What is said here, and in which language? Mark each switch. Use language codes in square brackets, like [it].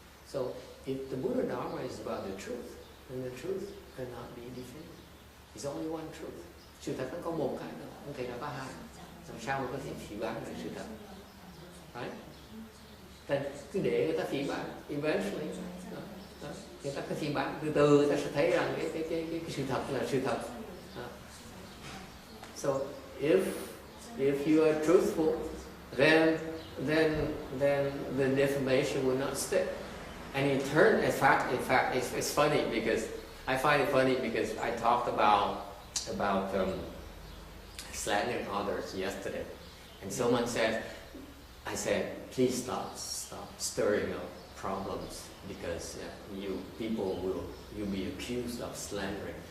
[en] So if the Buddha Dharma is about the truth, then the truth cannot be defamed. It's only one truth. [vi] Sự thật nó có một cái nữa, không thể nào có hai. Làm sao mà có thể phỉ báng được sự thật? [en] Right? [vi] Nên cứ để người ta phỉ báng, [en] eventually [vi] người ta cứ phỉ báng, từ từ người ta sẽ thấy rằng cái sự thật là sự thật. [en] So if you are truthful, then the defamation will not stick. And in turn, in fact, it's funny because I find it funny because I talked about slandering others yesterday, and someone said, I said, please stop stirring up problems because you'll be accused of slandering.